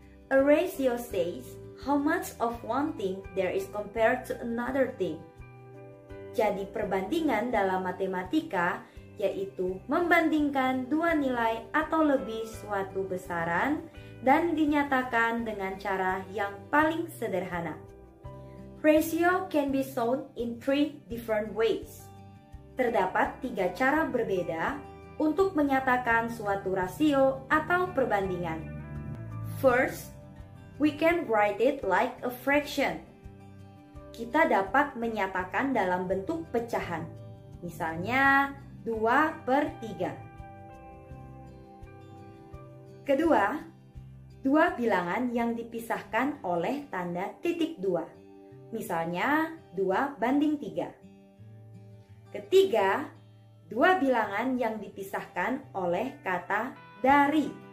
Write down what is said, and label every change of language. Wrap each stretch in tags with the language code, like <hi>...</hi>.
<en>A ratio says how much of one thing there is compared to another thing.</en> <id>Jadi perbandingan dalam matematika yaitu membandingkan dua nilai atau lebih suatu besaran dan dinyatakan dengan cara yang paling sederhana.</id> <en>Ratio can be shown in three different ways.</en> <id>Terdapat tiga cara berbeda untuk menyatakan suatu rasio atau perbandingan.</id> <en>First, we can write it like a fraction.</en> <id>Kita dapat menyatakan dalam bentuk pecahan. Misalnya 2/3. Kedua, dua bilangan yang dipisahkan oleh tanda titik 2. Misalnya 2/3. Ketiga, dua bilangan yang dipisahkan oleh kata dari.</id>